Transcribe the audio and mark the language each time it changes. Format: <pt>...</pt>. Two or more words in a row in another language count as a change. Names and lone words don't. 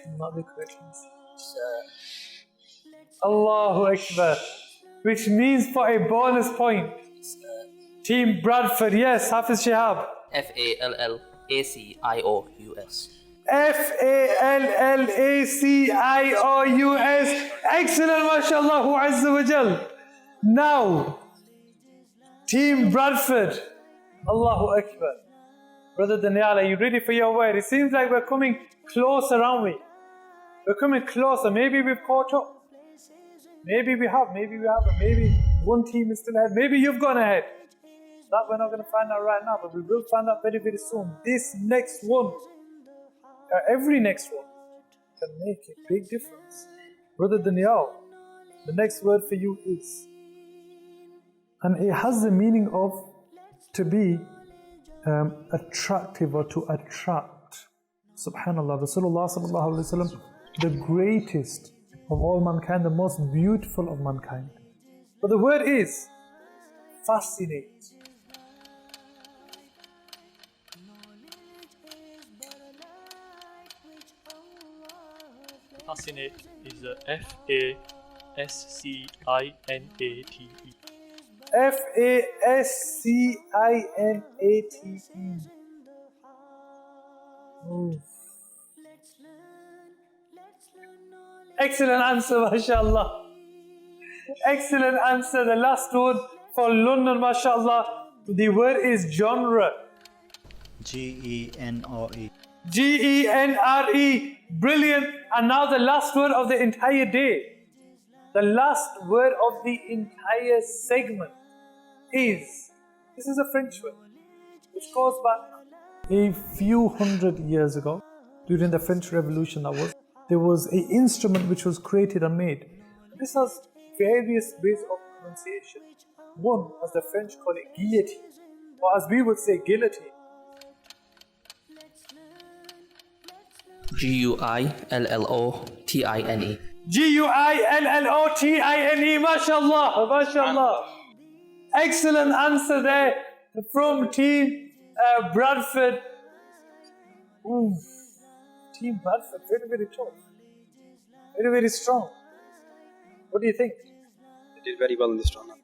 <en>Not the corrections.</en> <ar>الله أكبر.</ar> <en>Which means for a bonus point. Team Bradford, yes, Hafiz Shihab. F-A-L-L-A-C-I-O-U-S. F-A-L-L-A-C-I-O-U-S. Excellent,</en> <ar>ما شاء الله عز وجل.</ar> <en>Now, Team Bradford.</en> <ar>الله أكبر.</ar> <en>Brother Daniel, are you ready for your word? It seems like we're coming closer, aren't we? We're coming closer. Maybe we've caught up. Maybe we have. Maybe we haven't. Maybe one team is still ahead. Maybe you've gone ahead. That we're not going to find out right now, but we will find out very, very soon. This next one, every next one, can make a big difference. Brother Daniel, the next word for you is, and it has the meaning of to be attractive or to attract.</en> <ar>سبحان الله رسول الله صلى الله عليه وسلم,</ar> <en>the greatest of all mankind, the most beautiful of mankind. But the word is fascinate. Fascinate is F-A-S-C-I-N-A-T-E. F-A-S-C-I-N-A-T-E. Excellent answer, mashallah. Excellent answer. The last one for London, mashallah. The word is genre. G-E-N-R-E. G-E-N-R-E. Brilliant. And now the last word of the entire day. The last word of the entire segment is, this is a French word, which goes back a few hundred years ago, during the French Revolution there was an instrument which was created and made. This has various ways of pronunciation. One, as the French call it, guillotine, or as we would say, guillotine. G-U-I-L-L-O-T-I-N-E. G-U-I-L-L-O-T-I-N-E.</en> <ar>ما شاء الله ما شاء الله.</ar> <en>Excellent answer there from Team Bradford. Ooh. Team Bradford, very, very tough. Very, very strong. What do you think? They did very well in this round.</en>